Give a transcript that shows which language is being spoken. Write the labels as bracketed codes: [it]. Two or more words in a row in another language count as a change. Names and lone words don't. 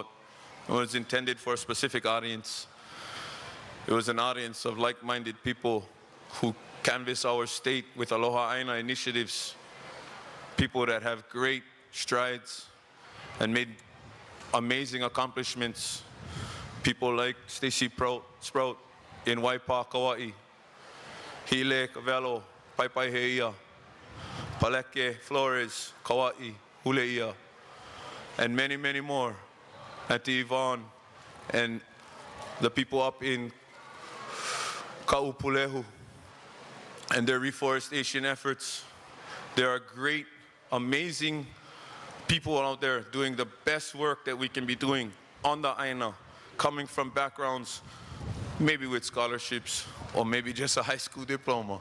[en] It was intended for a specific audience. It was an audience of like-minded people who canvass our state with [haw] Aloha Aina [en] initiatives, people that have great strides and made amazing accomplishments. People like Stacy Sprout in Waipa, Kauai, Hile Cavello, Paipai Heia, Paleke Flores, Kauai, Huleia, and many, many more. Auntie Yvonne and the people up in Ka'upulehu and their reforestation efforts. There are great, amazing people out there doing the best work that we can be doing on the Aina, coming from backgrounds, maybe with scholarships or maybe just a high school diploma.